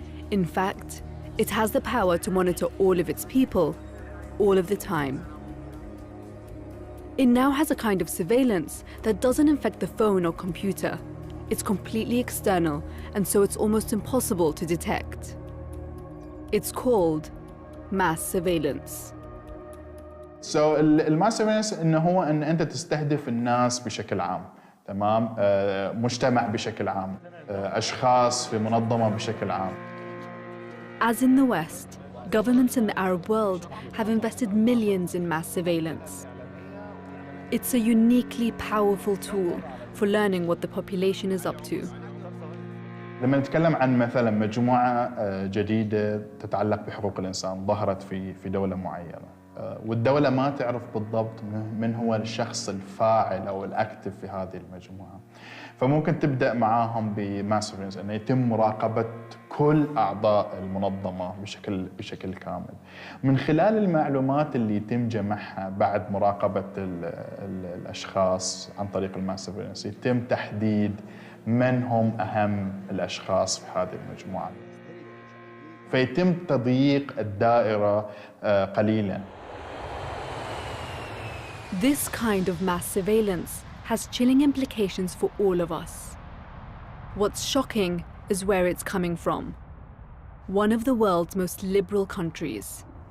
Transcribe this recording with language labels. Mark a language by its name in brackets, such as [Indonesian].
[English] In fact, it has the power to monitor all of its people, all of the time. It now has a kind of surveillance that doesn't infect the phone or computer. It's completely external, and so it's almost impossible to detect. It's called mass surveillance. [Arabic] So الماس سيرفيلانس انه هو ان انت تستهدف الناس بشكل عام، تمام؟ مجتمع بشكل عام، اشخاص في منظمة بشكل عام. [English] As in the West, governments in the Arab world have invested millions in mass surveillance. It's a uniquely powerful tool for learning what the population is up to. [Arabic] لما نتكلم عن مثلا مجموعة جديدة تتعلق بحقوق الإنسان ظهرت في دولة معينة، والدولة ما تعرف بالضبط من هو الشخص الفاعل أو الأكتف في هذه المجموعة، فممكن تبدأ معاهم بماس سيرفيلانس أنه يتم مراقبة كل أعضاء المنظمة بشكل كامل. من خلال المعلومات اللي يتم جمعها بعد مراقبة الأشخاص عن طريق الماس سيرفيلانس يتم تحديد من هم أهم الأشخاص في هذه المجموعة، فيتم تضييق الدائرة قليلاً. [English] This kind of mass surveillance has chilling implications for all of us. What's shocking is where it's coming from. One of the world's most liberal countries.